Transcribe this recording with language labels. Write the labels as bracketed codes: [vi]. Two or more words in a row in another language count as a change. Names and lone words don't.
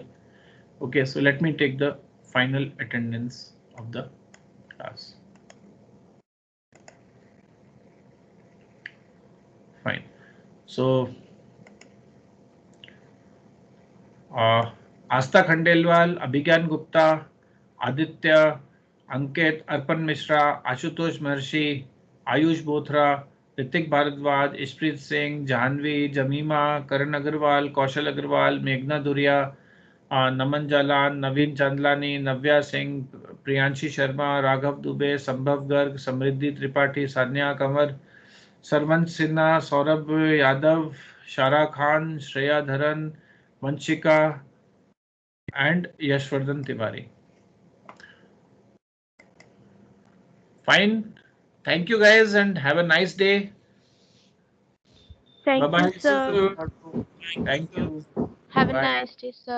[en] Okay, so let me take the final attendance of the class. Fine. So Asta Khandelwal, Abhigyan Gupta, Aditya, Ankit, Arpan Mishra, Ashutosh Maharshi, Ayush Bothra, Ritik Bharadwaj, Ishpreet Singh, Janvi, Jamima, Karan Agarwal, Kaushal Agarwal, Meghna Duria, Naman Jalan, Naveen Chandlani, Navya Singh, Priyanshi Sharma, Raghav Dubey, Sambhav Garg, Samriddhi Tripathi, Sanya Kamar, Sarvansh Sinha, Saurabh Yadav, Shara Khan, Shreya Dharan, Vanshika, and Yashvardhan Tiwari. Fine. Thank you guys and have a nice day. Thank Bye you, bye. sir. Thank you. Have a Bye. nice day, sir.